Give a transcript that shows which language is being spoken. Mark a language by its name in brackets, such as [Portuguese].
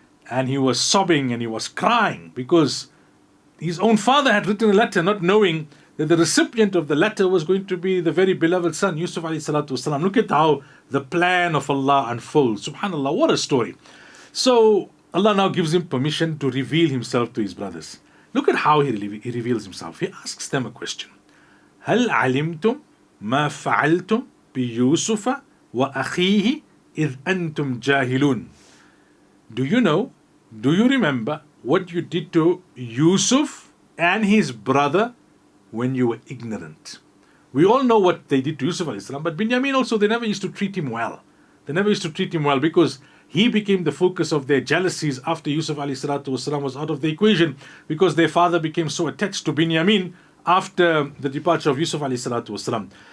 [English] And he was sobbing and he was crying because his own father had written a letter not knowing that the recipient of the letter was going to be the very beloved son, Yusuf AS. Look at how the plan of Allah unfolds. Subhanallah, what a story. So Allah now gives him permission to reveal himself to his brothers. Look at how he reveals himself. He asks them a question. [Arabic] هل علمتم ما فعلتم بيوسف وأخيه إذ أنتم جاهلون. [English] Do you know, do you remember what you did to Yusuf and his brother when you were ignorant. We all know what they did to Yusuf alayhi salam, but Binyamin also, they never used to treat him well. They never used to treat him well because he became the focus of their jealousies after Yusuf alayhi salatu wasalam was out of the equation, because their father became so attached to Binyamin after the departure of Yusuf alayhi salatu wasalam.